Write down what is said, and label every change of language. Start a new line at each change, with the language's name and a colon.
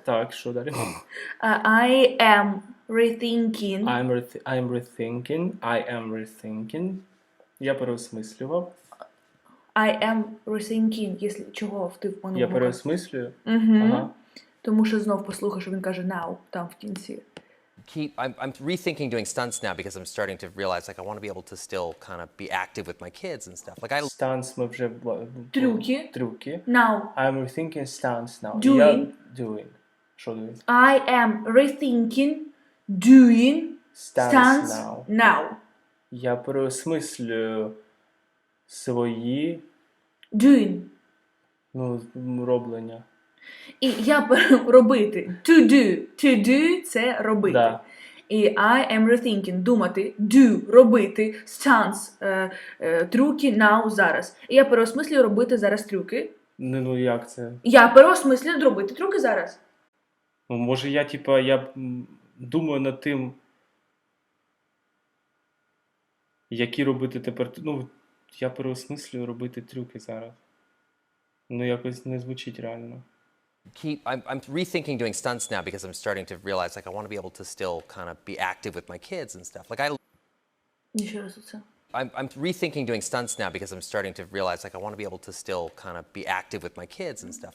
Ukrainian: Так, що далі?
English: I am rethinking. I'm rethinking. I am rethinking.
Ukrainian: Я переосмислював.
English: I am rethinking,
Ukrainian: якщо чого ти в Я минулому. переосмислюю. Угу. Ага. Тому що знов послухай, що він каже now, там в кінці.
English: I'm rethinking doing stunts now because I'm starting to realize like I want to be able to still kind of be active with my kids and stuff. Like I
Ukrainian: Stunts ми вже... Трюки. Трюки.
English: Now. I'm rethinking stunts now. Doing.
Ukrainian: Я doing. Що doing?
English: I am rethinking doing Stunts stunts now. now.
Ukrainian: Я переосмислюю свої,
English: Doing.
Ukrainian: роблення. І я робити. To do.
English: To do
Ukrainian: – це робити. Да. І
English: I am rethinking
Ukrainian: – думати. Do – робити. Stunts – трюки now – зараз. І я переосмислюю робити зараз трюки. Як це? Я переосмислюю робити трюки зараз. Може я, думаю над тим, які робити тепер... я переосмислюю робити трюки зараз. Якось не звучить реально.
English: I'm rethinking doing stunts now because I'm starting to realize like I want to be able to still kind of be active with my kids and stuff. Like
Ukrainian: Ще раз оце.
English: I'm rethinking doing stunts now because I'm starting to realize like I want to be able to still kind of be active with my kids and stuff.